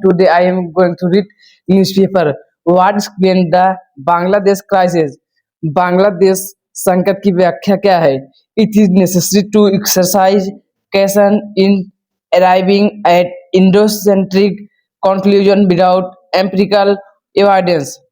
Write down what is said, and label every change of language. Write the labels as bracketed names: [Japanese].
[English] Today, I am going to read newspaper. What explain the Bangladesh crisis? [Hindi] Bangladesh संकट की व्याख्या क्या है? [English] It is necessary to exercise caution in arriving at Indo-centric conclusion without empirical evidence.